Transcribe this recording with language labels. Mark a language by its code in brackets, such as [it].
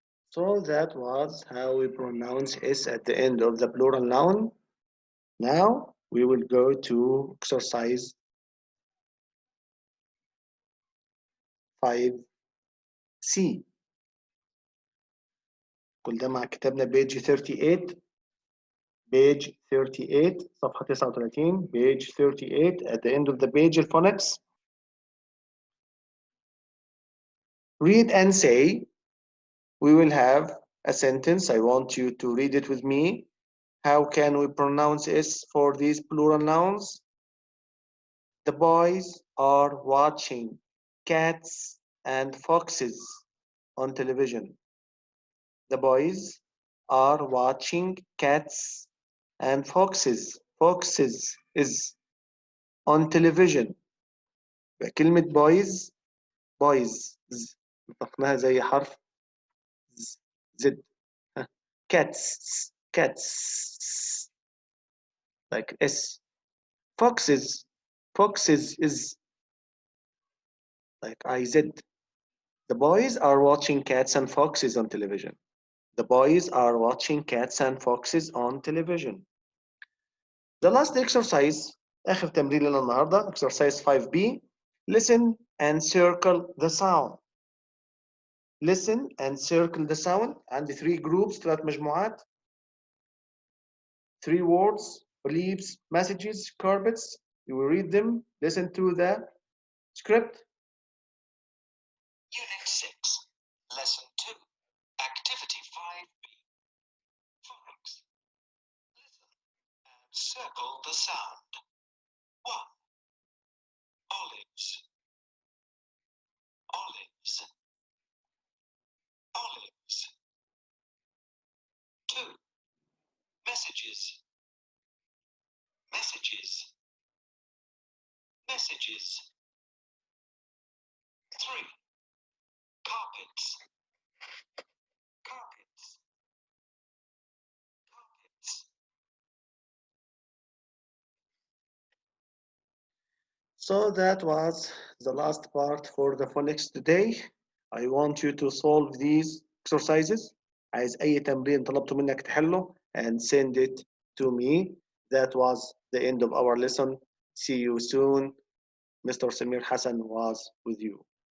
[en] So that was how we pronounce S at the end of the plural noun. Now we will go to exercise 5C. [ar] كل ده مع كتابنا page 38. [en] page 38 [ar] صفحة 39 [en] page 38 at the end of the page phonics. Read and say. We will have a sentence. I want you to read it with me. How can we pronounce S for these plural nouns? The boys are watching cats and foxes on television. The boys are watching cats and foxes. Foxes is on television. [ar] كلمة boys نطقناها زي حرف زد. [en] cats like S. Foxes is like IZ. The boys are watching cats and foxes on television. The boys are watching cats and foxes on television. The last exercise, [ar] آخر تمرين لنا النهارده, [en] exercise 5B. Listen and circle the sound. Listen and circle the sound. [ar] عندي 3 groups, 3 مجموعات. [en] 3 words, beliefs, messages, carpets. You will read them. Listen to the script. Unit 6, Lesson 2, Activity 5B. Phonics. Listen and circle the sound. 1. Olives, olives, olives. 2. Messages, messages, messages. 3. Carpets, carpets, carpets. So that was the last part for the phonics today. I want you to solve these exercises. [ar] عايز أي تمرين طلبته منك تحله [en] and send it to me. That was the end of our lesson. See you soon. Mr. Samir Hassan was with you.